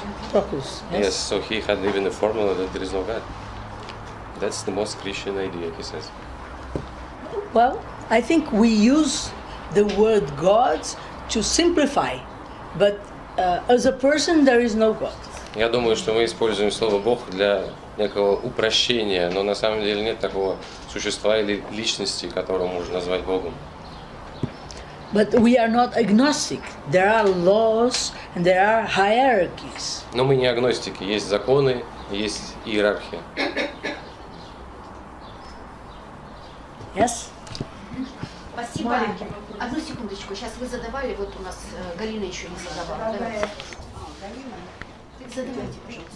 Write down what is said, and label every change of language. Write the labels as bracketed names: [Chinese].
[English] Proclus. Yes, so he had even a formula that there is no God. That's the most Christian idea, he says. Well, I think we use the word gods to simplify, but as a person, there is no God. [Russian] Я думаю, что мы используем слово Бог для некого упрощения, но на самом деле нет такого существа или личности, которого можно назвать Богом. [English] But we are not agnostic. There are laws and there are hierarchies. [Russian] Но мы не агностики, есть законы, есть иерархия. [English] Yes? [Russian] Спасибо. Одну секундочку. Сейчас вы задавали, вот у нас Галина еще не задавала. Давайте. Задавайте, пожалуйста.